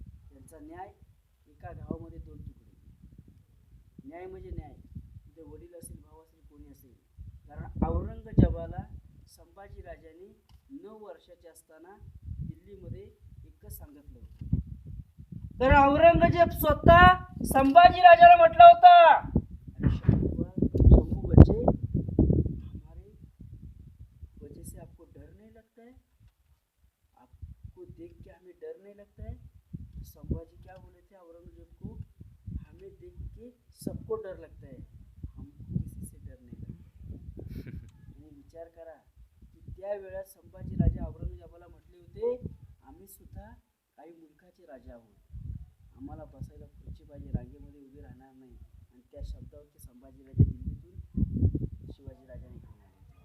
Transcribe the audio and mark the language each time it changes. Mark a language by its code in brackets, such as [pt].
[mr] त्यांचा न्याय एका गावामध्ये 2 तुकडे. न्याय म्हणजे न्याय, तिथे वडील असेल भाऊ असेल कोणी असेल. कारण औरंगजेबाला संभाजी राजांनी 9 वर्षाचे असताना दिल्लीमध्ये एकच सांगितलं होतं. तर औरंगजेब स्वतः संभाजी राजाला म्हटलं होता, [hi] अरे शंभू बच्चे हमारे वजह से आपको डर नहीं लगता है, आपको देख के हमें डर नहीं लगता है. संभाजी क्या बोले थे औरंगजेब को, हमें देख के सबको डर लगता है, हमको किसी से डर नहीं लगता. [mr] आणि विचार करा की त्या वेळात संभाजी राजा औरंगजेबाला म्हटले होते, आम्ही सुद्धा काही मुलखाचे राजा आहोत, आम्हाला बसायला खुर्ची पाहिजे, रांगेमध्ये उभे राहणार नाही. आणि त्या शब्दावरती संभाजी राजे दिल्लीतून शिवाजी राजाने घेऊन आले.